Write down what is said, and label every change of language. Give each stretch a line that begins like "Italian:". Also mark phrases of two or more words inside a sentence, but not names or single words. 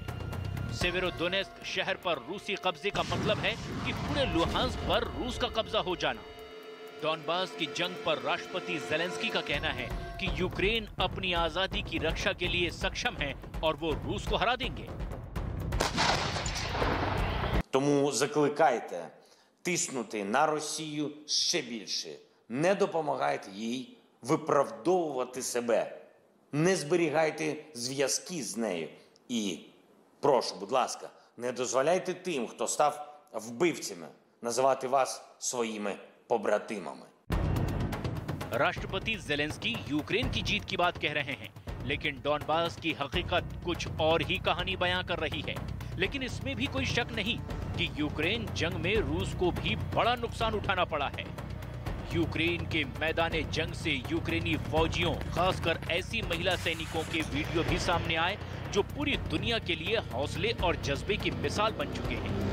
Hindi: सेवेरोडोनेस्क शहर पर रूसी कब्जे का मतलब है कि पूरे लुहांस्क पर रूस का कब्जा हो जाना। डॉनबास की जंग पर राष्ट्रपति जेलेंस्की का कहना है कि यूक्रेन अपनी आजादी की रक्षा के लिए सक्षम है और वो रूस को हरा देंगे।
Ukrainian: Тому закликайте тиснути на Росію ще більше. Не допомагайте їй виправдовувати себе. Не зберігайте зв'язки з нею. І прошу, будь ласка, не дозволяйте тим, хто став вбивцями, називати вас своїми побратимами.
Hindi: राष्ट्रपति जेलेंस्की यूक्रेन की जीत की बात कह रहे हैं, लेकिन डॉनबास की हकीकत कुछ और ही कहानी बयां कर रही है। लेकिन इसमें भी कोई शक नहीं कि यूक्रेन जंग में रूस को भी बड़ा नुकसान उठाना पड़ा है। यूक्रेन के मैदाने जंग से यूक्रेनी फौजियों, खासकर ऐसी महिला सैनिकों के वीडियो भी सामने आए जो पूरी दुनिया के लिए हौसले और जज्बे की मिसाल बन चुके हैं।